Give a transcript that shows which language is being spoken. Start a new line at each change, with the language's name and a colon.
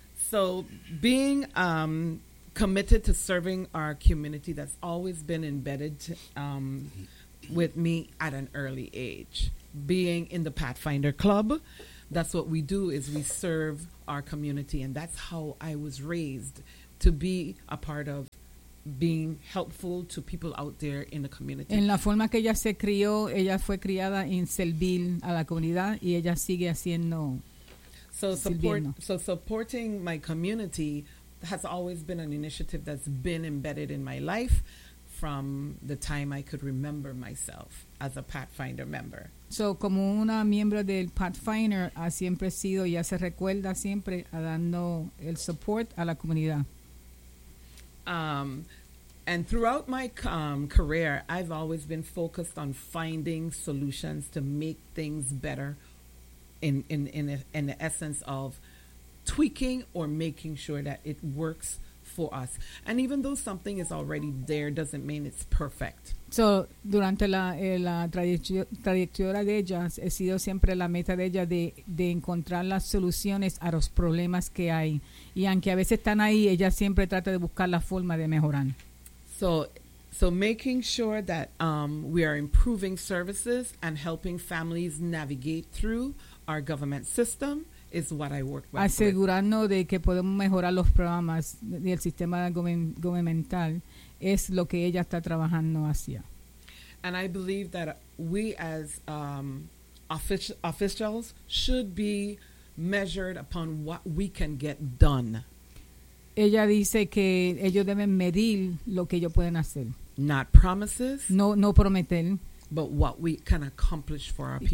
English: So being committed to serving our community, that's always been embedded with me at an early age. Being in the Pathfinder Club, that's what we do, is we serve our community, and that's how I was raised, to be a part of being helpful to people out there in the community.
Spanish: En la forma que ella se crió, ella fue criada en servir a la comunidad, y ella sigue haciendo.
English: So supporting my community has always been an initiative that's been embedded in my life from the time I could remember myself as a Pathfinder member.
Spanish: So, como una miembro del Pathfinder, ha siempre sido, ya se recuerda siempre, a dando el support a la comunidad.
English: And throughout my career, I've always been focused on finding solutions to make things better in the essence of tweaking or making sure that it works for us. And even though something is already there, doesn't mean it's perfect.
Spanish: So, durante la trayectoria de ellas, he sido siempre la meta de ella de encontrar las soluciones a los problemas que hay. Y aunque a veces están ahí, ella siempre trata de buscar la forma de mejorar.
English: So making sure that we are improving services and helping families navigate through our government system is what I work with.
Spanish: Asegurando de que podemos mejorar los programas y el sistema gubernamental es lo que ella está trabajando hacia.
English: And I believe that we as officials should be measured upon what we can get done.
Spanish: Ella dice que ellos deben medir lo que ellos pueden hacer.
English: Not promises.
Spanish: No prometer.
English: But what we can accomplish for our people.